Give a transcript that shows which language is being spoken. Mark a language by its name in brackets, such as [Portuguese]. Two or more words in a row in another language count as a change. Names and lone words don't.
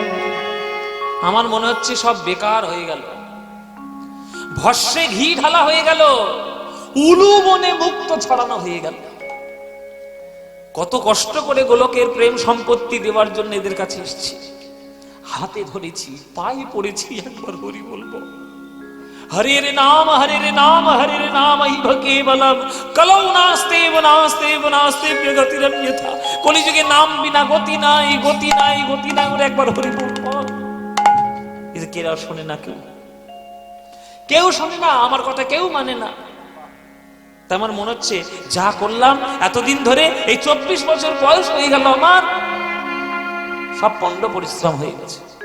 [Bangla] আমার মনে হচ্ছে সব বেকার হয়ে গেল, ভস্যে ঘি ঢালা হয়ে গেল, উলু বনে মুক্ত ছড়ানো হয়ে গেল। কত কষ্ট করে গোলকের প্রেম সম্পত্তি দেওয়ার জন্য এদের কাছে এসেছি, হাতে ধরেছি, পায়ে পড়েছি, একবার হরি বলবো। [Sanskrit] হরের নাম হরের নাম হরের নাম ইহ কেবলম কলৌ নাস্তেব নাস্তেব নাস্তেব গতিরন্যথা, [Bangla] কলিযুগে নাম বিনা গতি নাই, গতি নাই, গতি নাই, ওরা একবার হরি বলবো। এটা কেরা শোনে না, কেউ শোনে না, আমার কথা কেউ মানে না। তা আমার মনে হচ্ছে যা করলাম এতদিন ধরে, এই 24 বছর বয়স হয়ে গেল আমার, সব পণ্ড পরিশ্রম হয়ে গেছে।